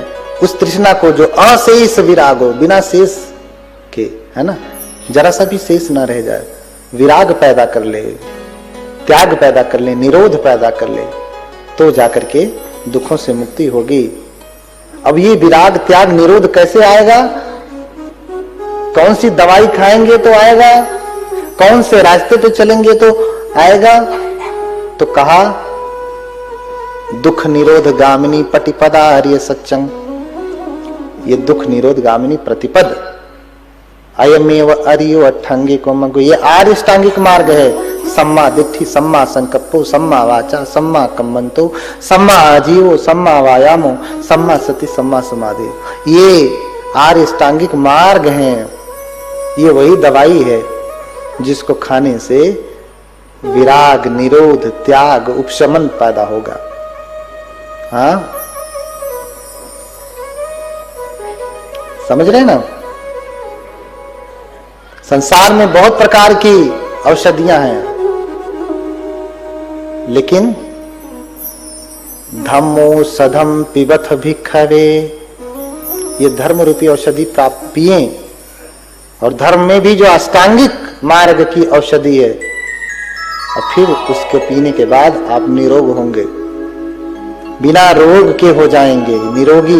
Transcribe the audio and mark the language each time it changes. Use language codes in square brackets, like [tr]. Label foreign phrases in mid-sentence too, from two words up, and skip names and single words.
[hi] उस तृष्णा को जो अशेष विरागो, बिना शेष के, है ना, जरा सा भी शेष ना रह जाए, विराग पैदा कर ले, त्याग पैदा कर ले, निरोध पैदा कर ले, तो जाकर के दुखों से मुक्ति होगी। अब ये विराग, त्याग, निरोध कैसे आएगा? कौन सी दवाई खाएंगे तो आएगा? कौन से रास्ते पे चलेंगे तो आएगा? तो कहा [pi] दुख निरोध गामिनी पटिपदा हरिय सच्चंग। ये दुख निरोध गामिनी प्रतिपद, अयमेव अरियो अष्टांगिको मग्गो, [hi] ये आर्य अष्टांगिक मार्ग है। [pi] सम्मा दिट्ठि, सम्मा संकल्पो, सम्मा वाचा, सम्मा कम्मंतो, सम्मा आजीवो, सम्मा वायामो, सम्मा सति, सम्मा समाधि। [hi] ये आर्य अष्टांगिक मार्ग हैं। ये वही दवाई है जिसको खाने से विराग, निरोध, त्याग, उपशमन पैदा होगा। हाँ, समझ रहे ना? संसार में बहुत प्रकार की औषधियां हैं, लेकिन [pi] धम्मो सधम पिबथ भिक्खवे, [hi] ये धर्म रूपी औषधि प्राप्त पिए। और धर्म में भी जो अष्टांगिक मार्ग की औषधि है, और फिर उसके पीने के बाद आप निरोग होंगे, बिना रोग के हो जाएंगे, निरोगी।